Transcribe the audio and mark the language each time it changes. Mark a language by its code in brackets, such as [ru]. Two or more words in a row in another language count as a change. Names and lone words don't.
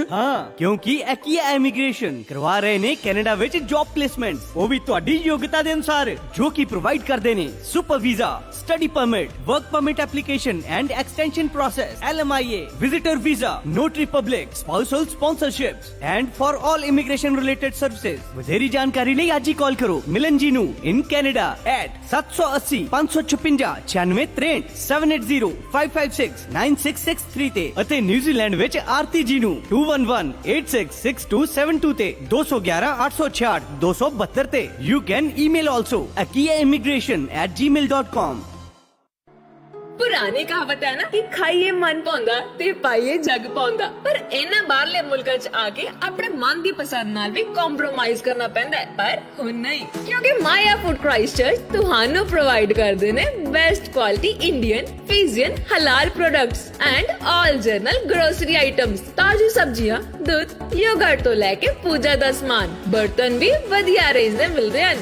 [pa] ਹਾਂ, ਕਿਉਂਕਿ ਐਕੀਆ ਇਮੀਗ੍ਰੇਸ਼ਨ ਕਰਵਾ ਰਹੇ ਨੇ ਕੈਨੇਡਾ ਵਿੱਚ [en] job placement, [pa] ਉਹ ਵੀ ਤੁਹਾਡੀ ਯੋਗਤਾ ਦੇ ਅਨੁਸਾਰ, ਜੋ ਕਿ ਪ੍ਰੋਵਾਈਡ ਕਰਦੇ ਨੇ [en] super visa, study permit, work permit application and extension process, LMIA, visitor visa, notary public, spousal sponsorships and for all immigration related services। [pa] ਵਧੇਰੀ ਜਾਣਕਾਰੀ ਲਈ ਅੱਜ ਹੀ ਕਾਲ ਕਰੋ ਮਿਲਨ ਜੀ ਨੂੰ [en] in Canada at [pa] 780 556 9663 780 556 9663 ਤੇ ਅਤੇ ਨਿਊਜ਼ੀਲੈਂਡ ਵਿੱਚ ਆਰਤੀ ਜੀ ਨੂੰ 2118666272 ਤੇ 211 866 272 ਤੇ। [en] You can email also akiaimmigration@gmail.com। [pa] ਪੁਰਾਣੀ ਕਹਾਵਤ ਹੈ ਨਾ ਕਿ ਖਾਈਏ ਮਨ ਪਾਉਂਦਾ ਤੇ ਪਾਈਏ ਜੱਗ ਪਾਉਂਦਾ, ਪਰ ਇਹਨਾਂ ਬਾਹਰਲੇ ਮੁਲਕਾਂ 'ਚ ਆ ਕੇ ਆਪਣੇ ਮਨ ਦੀ ਪਸੰਦ ਨਾਲ ਵੀ ਕੰਪਰੋਮਾਈਜ਼ ਕਰਨਾ ਪੈਂਦਾ ਹੈ। ਪਰ ਹੁਣ ਨਹੀਂ, ਕਿਉਂਕਿ ਮਾਇਆ ਫੂਡ ਕ੍ਰਾਈਸਟਚਰਚ ਤੁਹਾਨੂੰ ਪ੍ਰੋਵਾਈਡ ਕਰਦੇ ਨੇ [en] best quality Indian, Fijian, halal products and all general grocery items, [pa] ਤਾਜ਼ੀ ਸਬਜ਼ੀਆਂ, ਦੁੱਧ, ਯੋਗਰਟ ਤੋਂ ਲੈ ਕੇ ਪੂਜਾ ਦਾ ਸਮਾਨ, ਬਰਤਨ ਵੀ ਵਧੀਆ ਰੇਂਜ ਦੇ ਮਿਲਦੇ ਹਨ।